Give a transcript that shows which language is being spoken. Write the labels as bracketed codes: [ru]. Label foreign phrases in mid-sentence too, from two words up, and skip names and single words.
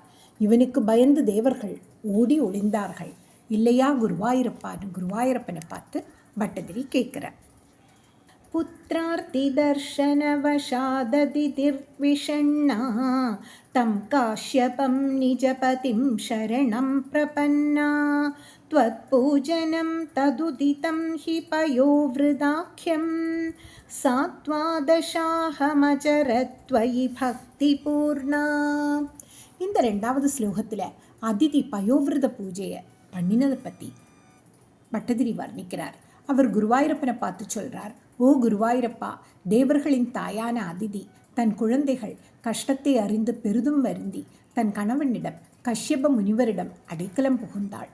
[ta] இவனுக்கு பயந்து தேவர்கள் ஓடி ஒளிந்தார்கள். இல்லையா குருவாயூரப்பான்னு குருவாயூரப்பனை பார்த்து பட்டதிரி கேட்கிறார். [sa] पुत्रार्ति दर्शनवशाददितिर्विषण्णा तं काश्यपं निजपतिं शरणं प्रपन्ना त्वत्पूजनं तदुदितं हि पयोवृदाख्यं सात्वादशाहमचरत्वयि பக்திபூர்ணா. [ta] இந்த 2வது ஸ்லோகத்தில் அதிதி பயோவிரத பூஜையை பண்ணினதை பற்றி பட்டதிரி வர்ணிக்கிறார். அவர் குருவாயூரப்பனை பார்த்து சொல்கிறார், ஓ குருவாயூரப்பா, தேவர்களின் தாயான அதிதி தன் குழந்தைகள் கஷ்டத்தை அறிந்து பெரிதும் வருந்தி தன் கணவனிடம் கஷ்யப முனிவரிடம் அடைக்கலம் புகுந்தாள்.